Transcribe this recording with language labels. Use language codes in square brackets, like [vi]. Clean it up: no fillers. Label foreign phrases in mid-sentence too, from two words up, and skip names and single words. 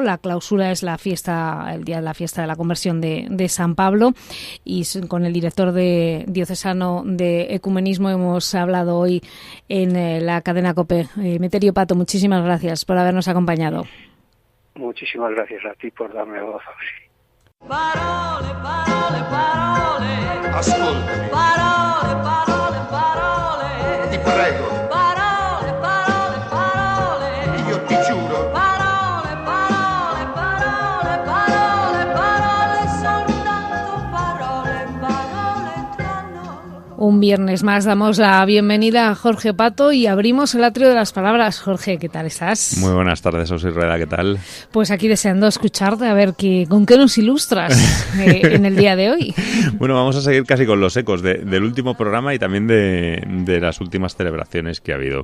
[es] La clausura es el día de la fiesta de la conversión de San Pablo, y con el director diocesano de Ecumenismo hemos hablado hoy en la cadena COPE. Emeterio Pato, muchísimas gracias por habernos acompañado. Muchísimas gracias a ti por darme voz. [it] Parole, parole, parole. Ascoltami. Parole, parole, parole. Ti prego. Parole, parole, parole. Io ti giuro. Parole, parole, parole, parole, parole, soltanto parole, parole tra noi. [es] Un viernes más damos la bienvenida a Jorge Pato y abrimos el atrio de las palabras. Jorge, ¿qué tal estás? Muy buenas tardes, Osy Rueda, ¿qué tal? Pues aquí deseando escucharte, a ver con qué nos ilustras en el día de hoy. Bueno, vamos a seguir casi con los ecos del último programa y también de las últimas celebraciones que ha habido.